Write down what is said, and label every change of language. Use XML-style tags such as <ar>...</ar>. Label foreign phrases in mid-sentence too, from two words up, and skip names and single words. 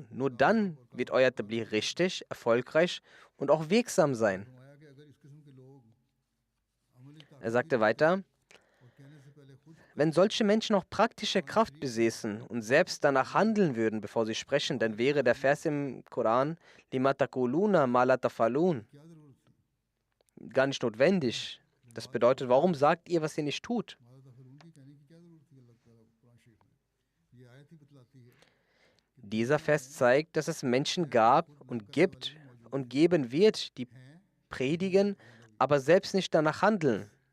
<de>Nur dann wird euer Tabligh richtig, erfolgreich und auch wirksam sein. Er sagte weiter, wenn solche Menschen auch praktische Kraft besäßen und selbst danach handeln würden, bevor sie sprechen, dann wäre der Vers im Koran,</de> <ar>لم تقولون ما لا تفعلون,</ar> <de>gar nicht notwendig. Das bedeutet, warum sagt ihr, was ihr nicht tut? Dieser Vers zeigt, dass es Menschen gab und gibt und geben wird, die predigen, aber selbst nicht danach handeln.</de>